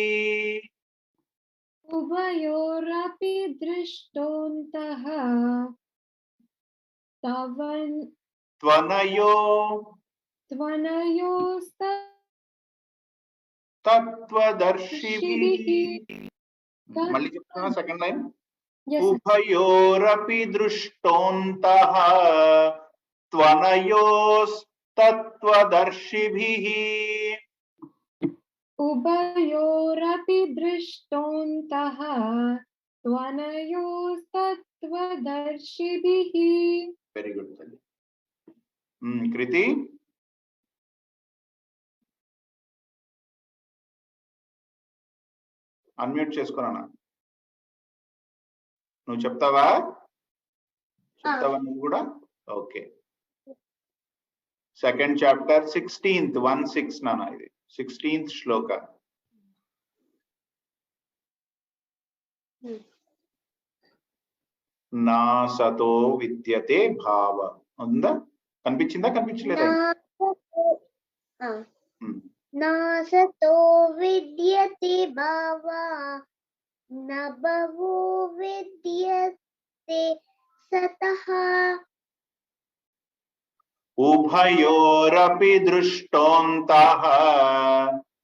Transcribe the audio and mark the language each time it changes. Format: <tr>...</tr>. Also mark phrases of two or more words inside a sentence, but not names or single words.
<sa>उभयोरपि दृष्टोऽन्तः त्वनयोस्तत्त्वदर्शिभिः.</sa> <te>मళ్ళీ చెప్తున్నా</te> <en>second line.</en> <sa>उभयोरपि दृष्टोऽन्तः त्वनयोस्तत्त्वदर्शिभिः उभयोरपि दृष्टोऽन्तः त्वनयोस्तत्त्वदर्शिभिः.</sa> <en>Very good. Kriti?</en> <te>Unmute చేసుకున్నానా? నువ్వు చెప్తావా? చెప్తావా నువ్వు కూడా? ఓకే.</te> <en>second chapter</en> <te>16th 1-6 నానా ఇది 16th శ్లోక.</te> <sa>నా సతో విద్యతే భావ. ఉందా?</sa> <te>కనిపించిందా కనిపించలేదా?</te> <sa>नासतो विद्यते भावः नाभावो विद्यते सतः उभयोरपि दृष्टान्तः.</sa>